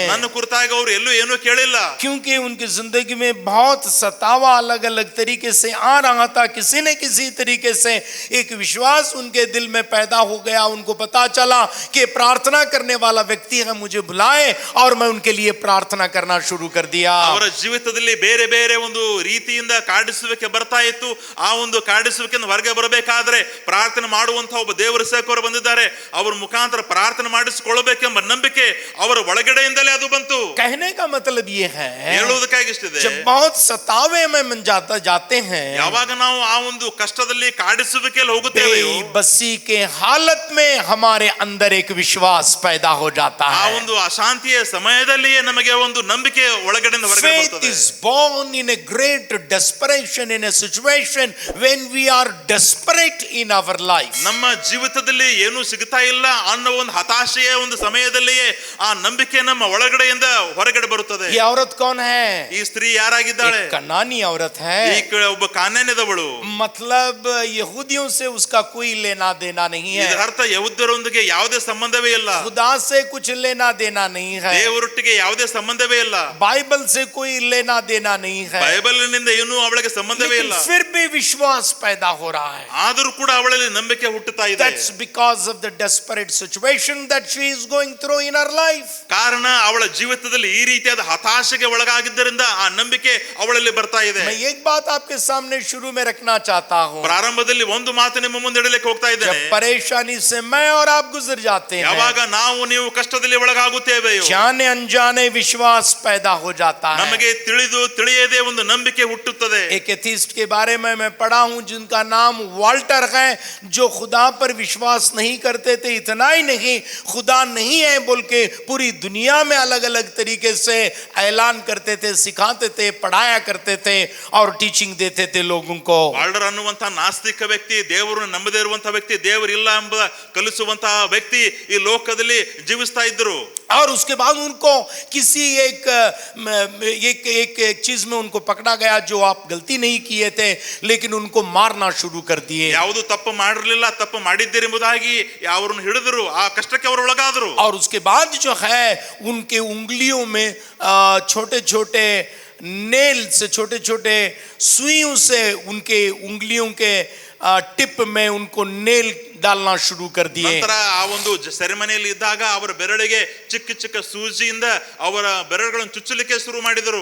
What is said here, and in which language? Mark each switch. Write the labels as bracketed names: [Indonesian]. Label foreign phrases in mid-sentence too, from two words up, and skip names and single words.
[Kannada] ನನ್ನ ಕುರಿತಾಗಿ ಅವರು ಎಲ್ಲೂ ಏನು ಕೇಳಿಲ್ಲ. [Hindi] क्योंकि उनकी जिंदगी में बहुत सतावा अलग अलग तरीके से आ रहा था। किसी न किसी तरीके से एक विश्वास उनके दिल में पैदा हो गया। उनको पता चला कि प्रार्थना करने वाला व्यक्ति है, मुझे बुलाए, और मैं उनके लिए प्रार्थना करना शुरू कर दिया। [Kannada] ಅವರ ಜೀವಿತದಲ್ಲಿ ಬೇರೆ ಬೇರೆ ಒಂದು ರೀತಿಯಿಂದ ಕಾಡಿಸುವಿಕೆ ಬರ್ತಾ ಇತ್ತು. ಆ ಒಂದು ಕಾಡಿಸುವಿಕೆಯಿಂದ ಹೊರಗೆ ಬರಬೇಕಾದ್ರೆ ಪ್ರಾರ್ಥನೆ ಮಾಡುವಂತಹ ಒಬ್ಬ ದೇವರ ಸೇವಕರು ಬಂದಿದ್ದಾರೆ. ಅವರ ಮುಖಾಂತರ ಪ್ರಾರ್ಥನೆ ಮಾಡಿಸಿಕೊಳ್ಳಬೇಕೆಂಬ ನಂಬಿಕೆ ಅವರ ಒಳಗಡೆಯಿಂದಲೇ ಅದು ಬಂತು. [Hindi] कहने का मतलब ये है, [Kannada] ಹೇಳುವುದಕ್ಕಾಗಿ ಇಷ್ಟಿದೆ, [Hindi] जब बहुत सतावे में जाते हैं, [Kannada] ಯಾವಾಗ ನಾವು ಆ ಒಂದು ಕಷ್ಟದಲ್ಲಿ ಕಾಡಿಸುವಿಕೆಯಲ್ಲಿ ಹೋಗುತ್ತೇವೆಯೋ, [Hindi] बेबसी के हालत में हमारे अंदर एक विश्वास पैदा हो जाता [Kannada] ಆ [Hindi] है। [Kannada] ಒಂದು ಅಶಾಂತಿಯ ಸಮಯದಲ್ಲಿಯೇ ನಮಗೆ ಒಂದು ನಂಬಿಕೆ ಒಳಗಡೆಯಿಂದ ಹೊರಗಡೆ [English] Faith [Kannada] ಬರ್ತದೆ. [English] is born in a great desperation, in a situation when we are desperate in our life. [Kannada] ನಮ್ಮ ಜೀವಿತದಲ್ಲಿ ಏನು ಸಿಗ್ತಾ ಇಲ್ಲ ಅನ್ನೋ ಒಂದು ಹತಾಶೆಯ ಒಂದು ಸಮಯದಲ್ಲಿಯೇ ಆ ನಂಬಿಕೆ ನಮ್ಮ ಒಳಗಡೆಯಿಂದ ಹೊರಗಡೆ ಬರುತ್ತದೆ. [Hindi] ये औरत कौन है? [Kannada] ಈ ಸ್ತ್ರೀ ಯಾರಾಗಿದ್ದಾಳೆ? [Hindi] एक कनानी औरत है। [Kannada] ಒಬ್ಬ ಕಾನಾನ್ಯದವಳು. [Hindi] मतलब यहूदियों से उसका कोई लेना देना नहीं है। [Kannada] ಇದರ ಅರ್ಥ ಯಹೂದ್ಯರೊಂದಿಗೆ ಯಾವುದೇ ಸಂಬಂಧವೇ ಇಲ್ಲ. [Hindi] खुदा से कुछ लेना देना नहीं है। [Kannada] ದೇವರೊಟ್ಟಿಗೆ ಯಾವುದೇ ಸಂಬಂಧವೇ ಇಲ್ಲ. [Hindi] बाइबल से कोई लेना देना नहीं है। [Kannada] ಬೈಬಲಿನಿಂದ ಏನೂ ಅವಳಿಗೆ ಸಂಬಂಧವೇ ಇಲ್ಲ. [Hindi] लेकिन फिर भी विश्वास पैदा हो रहा है। [Kannada] ಆದರೂ ಕೂಡ ಅವಳಲ್ಲಿ ನಂಬಿಕೆ ಹುಟ್ಟುತ್ತಾ ಇದೆ. [English] That's because of the desperate situation that she is going through in her life. [Kannada] ಕಾರಣ ಅವಳ ಜೀವಿತದಲ್ಲಿ ಈ ರೀತಿಯಾದ ಹತಾಶೆಗೆ ಒಳಗಾಗಿದ್ದರಿಂದ ಆ ನಂಬಿಕೆ ಅವಳಲ್ಲಿ ಬರ್ತಾ ಇದೆ. [Hindi] मैं एक बात आपके सामने शुरू में रखना चाहता हूँ। [Kannada] ಪ್ರಾರಂಭದಲ್ಲಿ ಒಂದು ಮಾತು ನಿಮ್ಮ ಮುಂದೆ ಇಡಲಿಕ್ಕೆ ಹೋಗ್ತಾ ಇದ್ದೇನೆ. [Hindi] जब परेशानी से मैं और आप गुजर जाते हैं, [Kannada] ಯಾವಾಗ ನಾವು ನೀವು ಕಷ್ಟದಲ್ಲಿ ಒಳಗಾಗುತ್ತೇವೆಯೋ, [Hindi] जाने अनजाने विश्वास पैदा हो जाता है। [Kannada] ನಮಗೆ ತಿಳಿದು ತಿಳಿಯದೆ ಒಂದು ನಂಬಿಕೆ ಹುಟ್ಟುತ್ತದೆ. [Hindi] एक एथिस्ट के बारे में मैं पढ़ा हूं जिनका नाम वाल्टर है, जो खुदा पर विश्वास नहीं करते थे। इतना ही नहीं, खुदा नहीं है बोल के पूरी दुनिया में अलग अलग तरीके से ऐलान करते थे, सिखाते थे, पढ़ाया करते थे और टीचिंग देते थे लोगों को। [Kannada] ವಾಲ್ಡರ್ ಅನ್ನುವಂತಹ ನಾಸ್ತಿಕ ವ್ಯಕ್ತಿ, ದೇವರನ್ನು ನಂಬದೇ ಇರುವಂತಹ ವ್ಯಕ್ತಿ, ದೇವರಿಲ್ಲ ಎಂಬ ಕಲಿಸುವಂತಹ ವ್ಯಕ್ತಿ ಈ ಲೋಕದಲ್ಲಿ ಜೀವಿಸ್ತಾ ಇದ್ದರು. [Hindi] और उसके बाद उनको किसी एक चीज में उनको पकड़ा गया जो आप गलती नहीं किए थे, लेकिन उनको मारना शुरू कर दिए। [Kannada] ಯಾವುದು ತಪ್ಪು ಮಾಡಿರಲಿಲ್ಲ, ತಪ್ಪು ಮಾಡಿದ್ದೀರಿ ಎಂಬುದಾಗಿ ಅವರನ್ನು ಹಿಡಿದರು. ಆ ಕಷ್ಟಕ್ಕೆ ಅವರು ಒಳಗಾದರು. [Hindi] और उसके बाद जो है उनके उंगलियों में छोटे छोटे नेल से, छोटे छोटे सुइयों से उनके उंगलियों के टिप में उनको नेल डालना शुरू कर दिए। [Kannada] ನಂತರ ಆ ಒಂದು ಸೆರೆಮನೆಯಲ್ಲಿ ಇದ್ದಾಗ ಅವರ ಬೆರಳಿಗೆ ಚಿಕ್ಕ ಚಿಕ್ಕ ಸೂಜಿಯಿಂದ ಅವರ ಬೆರಳುಗಳನ್ನು ಚುಚ್ಚಲಿಕ್ಕೆ ಶುರು ಮಾಡಿದರು.